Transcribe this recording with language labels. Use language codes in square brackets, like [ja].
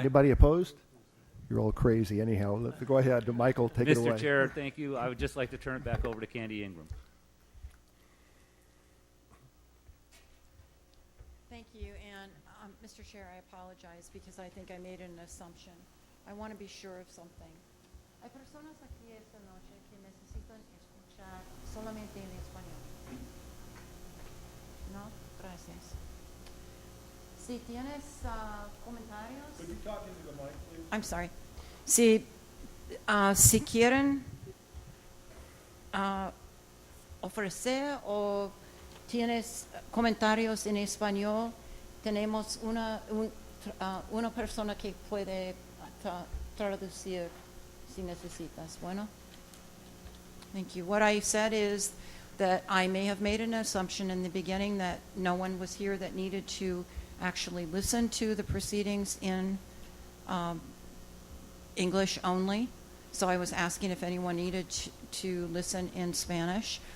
[en] Anybody opposed? You're all crazy anyhow. Go ahead. Michael, take it away. Mr. Chair, thank you. I would just like to turn it back over to Candy Ingram. Thank you. And Mr. Chair, I apologize because I think I made an assumption. I want to be sure of something. [es] Hay personas aquí esta noche que necesitan escuchar solamente en español. No, gracias. Si tienes comentarios. [en] Could you talk into the mic, please? I'm sorry. [es] Si quieren ofrecer o tienes comentarios en español, tenemos una persona que puede traducir si necesitas. Bueno. [en] Thank you. What I said is that I may have made an assumption in the beginning that no one was here that needed to actually listen to the proceedings in English only. So I was asking if anyone needed to listen in Spanish.